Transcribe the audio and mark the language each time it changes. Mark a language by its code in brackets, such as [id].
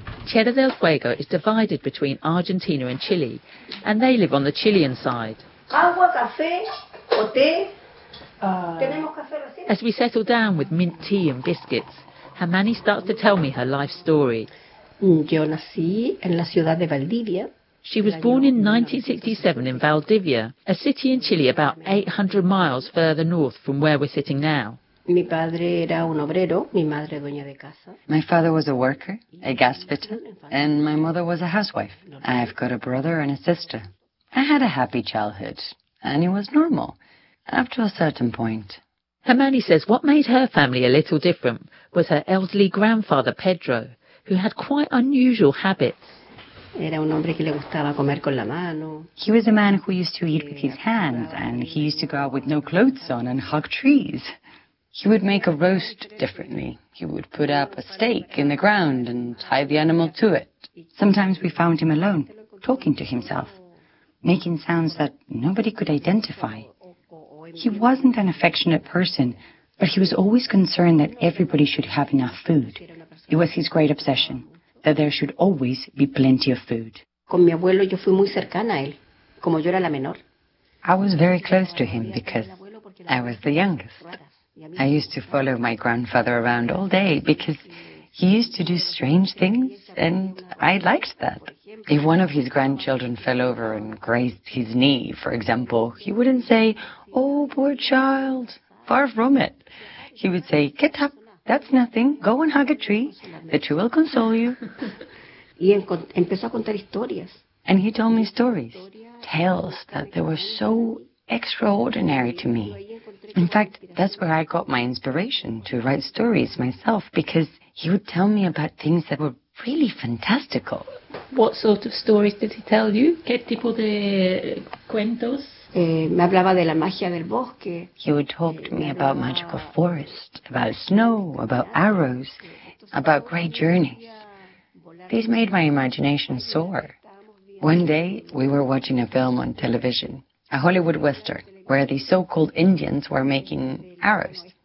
[en] Tierra del Fuego is divided between Argentina and Chile, and they live on the Chilean side. [es] Agua, café, o té. [en] As we settle down with mint tea and biscuits, Hermanni starts to tell me her life story. [es] Yo nací en la ciudad de Valdivia. [en] She was born in 1967 in Valdivia, a city in Chile about 800 miles further north from where we're sitting now. [es] Mi padre era un obrero, mi madre dueña de casa. [en] My father was a worker, a gas fitter, and my mother was a housewife. I've got a brother and a sister. I had a happy childhood, and it was normal, up to a certain point. Hermanni says what made her family a little different was her elderly grandfather, Pedro, who had quite unusual habits. He was a man who used to eat with his hands, and he used to go out with no clothes on and hug trees. He would make a roast differently. He would put up a stake in the ground and tie the animal to it. Sometimes we found him alone, talking to himself, making sounds that nobody could identify. He wasn't an affectionate person, but he was always concerned that everybody should have enough food. It was his great obsession. That there should always be plenty of food. [es] Con mi abuelo yo fui muy cercana a él, como yo era la menor. [en] I was very close to him because I was the youngest. I used to follow my grandfather around all day because he used to do strange things and I liked that. If one of his grandchildren fell over and grazed his knee, for example, he wouldn't say, "Oh, poor child." Far from it. He would say, "Get up. That's nothing. Go and hug a tree. The tree will console you." And he told me stories, tales that they were so extraordinary to me. In fact, that's where I got my inspiration to write stories myself, because he would tell me about things that were really fantastical. What sort of stories did he tell you? [es] ¿Qué tipo de cuentos? Me hablaba de la magia del bosque. [en] He would talk to me about magical forests, about snow, about arrows, about great journeys. These made my imagination soar. One day, we were watching a film on television, a Hollywood Western, where the so-called Indians were making arrows.